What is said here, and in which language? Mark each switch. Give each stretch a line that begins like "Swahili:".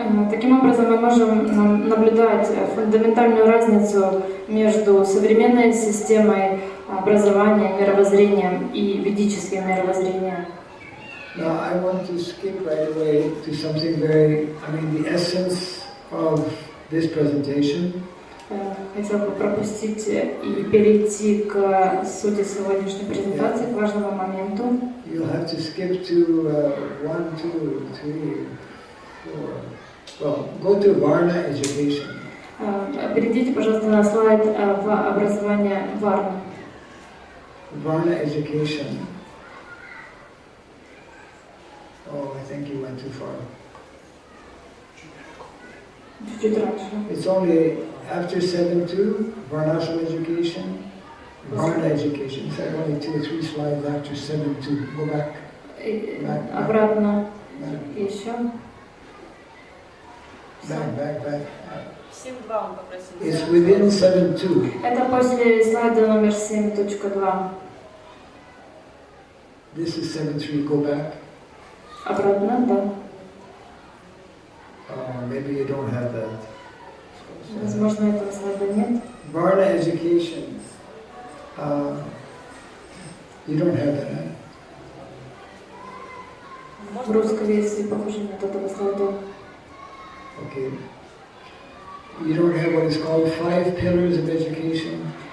Russian: Таким образом, мы можем наблюдать фундаментальную разницу между современной системой образования, мировоззрением и ведическим мировоззрением.
English: Now I want to skip right away to something the essence of this presentation.
Russian: Хотел бы пропустить и перейти к сути сегодняшней презентации, к важному моменту.
English: You'll have to skip to 1, 2, 3, 4. Well, go to Varna education.
Russian: Перейдите, пожалуйста, на слайд в образование Варна.
English: Varna education. Oh, I think you went too far.
Russian: Чуть раньше.
English: It's only after 7.2, Varnashram education, Varna education. So only 2 or 3 slides after 7.2. Go back.
Russian: Обратно. Еще.
English: Back.
Russian: 7.2 он попросил.
English: It's within 7.2.
Russian: Это после слайда номер 7.2.
English: This is 7.3. Go back.
Russian: Обратно, да.
English: Maybe you don't have that.
Russian: Возможно, этого слайда нет.
English: Varna education. You don't have that, huh?
Russian: В русской версии, похоже, нет этого слайда.
English: Okay. You don't have what is called 5 pillars of education.